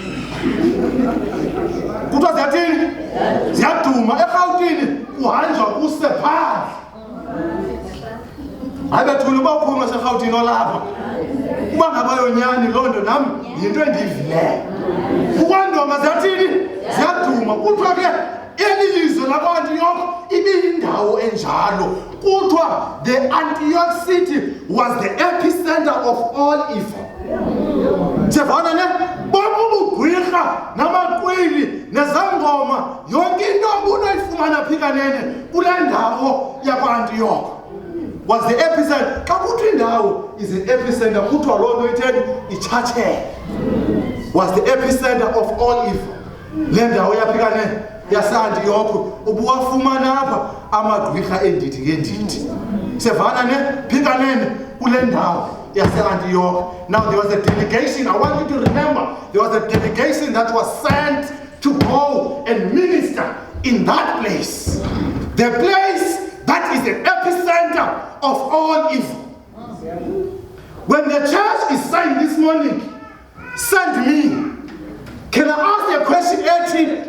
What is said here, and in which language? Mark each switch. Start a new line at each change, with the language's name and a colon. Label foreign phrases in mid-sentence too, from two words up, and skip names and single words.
Xhosa: Kuthiwa ziyathini? Ziyaduma. eRhawutini kuhanjwa kuse phandle. Hayi bethule uba uphuma seRhawutini olapha. Uba ngabayonyani loo nto nam yinto endiyivileyo. Ukwandonga ziyathini? Ziyaduma. Kuthiwa ke eli lizwe lakwa-Antioch ibiyindawo enjalo.
English: Kuthiwa the Antioch city was the epicenter of all evil.
Xhosa: Siyavana ne? Bonke ubugwirha namaqwili nezangoma yonke into ubunoyifumana phikanene kule ndawo yakwa-Antioch
English: was the epicenter.
Xhosa: Xa kuthiwa indawo
English: is the epicenter,
Xhosa: kuthiwa loo nto itheni iChurch
English: was the epicenter of all evil.
Xhosa: Le ndawo yaphikanene yase-Antioch ubuwafumana apha amagwirha endidi ngendidi. Siyavana ne? Phikanene kule ndawo yase-Antioch.
English: Now, there was a delegation. I want you to remember, there was a delegation that was sent to go and minister in that place. The place that is the epicenter of all evil. When the church is saying this morning, send me, can I ask a question, 18?